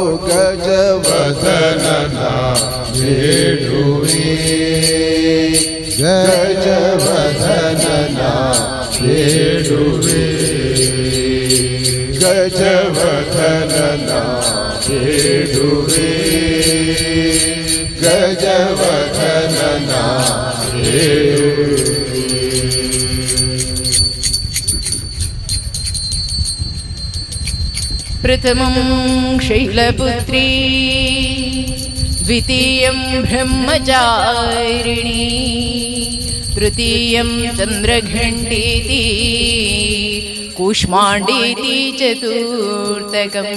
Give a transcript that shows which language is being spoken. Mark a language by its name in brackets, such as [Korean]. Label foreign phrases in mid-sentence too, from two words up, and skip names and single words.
[Kannada] ಗಜವದನನ ಬೇಡುವೆ ಗಜವದನನ ಬೇಡುವೆ ಗಜವದನನ ಬೇಡುವೆ ಗಜವದನನ ಬೇಡುವೆ [Sanskrit] प्रथमं शैलपुत्री द्वितीयं ब्रह्मचारिणी तृतीयं चन्द्रघण्टेति कूष्माण्डेति चतुर्थकम्